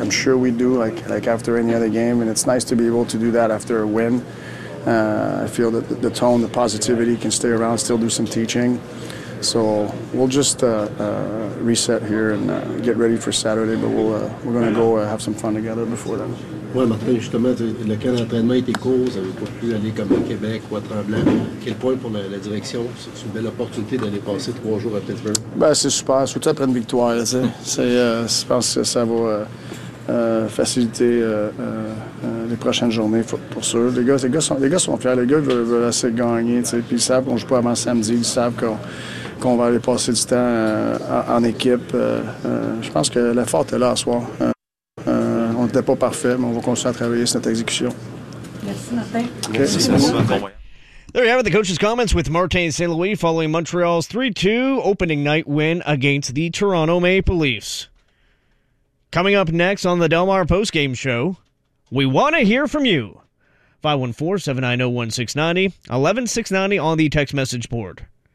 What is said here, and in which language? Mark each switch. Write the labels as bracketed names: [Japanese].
[English] I'm sure we do, like after any other game. And it's nice to be able to do that after a win. I feel that the tone, the positivity can stay around, still do some teaching. So we'll just reset here and get ready for Saturday. But we're going to go have some fun together before then. [French] Oui, Martin, justement, le camp d'entraînement était court, vous n'avez pas pu aller comme à Québec ou à Tremblant. Quel point pour la direction, c'est une belle opportunité d'aller passer 3 jours à Pittsburgh? Ben, c'est super, surtout après une victoire. Tu sais. Je pense que ça va faciliter les prochaines journées, pour sûr. Les gars sont fiers, les gars veulent assez gagner. Tu sais. Puis ils savent qu'on joue pas avant samedi, ils savent qu'on va aller passer du temps en équipe. Je pense que l'effort est là ce soir. C'était pas parfait, mais on va continuer à travailler sur notre exécution. Merci, Martin. Okay. Merci, Martin. [English] There you have it, the coach's comments with Martin St-Louis following Montreal's 3-2 opening night win against the Toronto Maple Leafs. Coming up next on the Del Mar Postgame Show, we want to hear from you. 514-790-1690, 11690 on the text message board.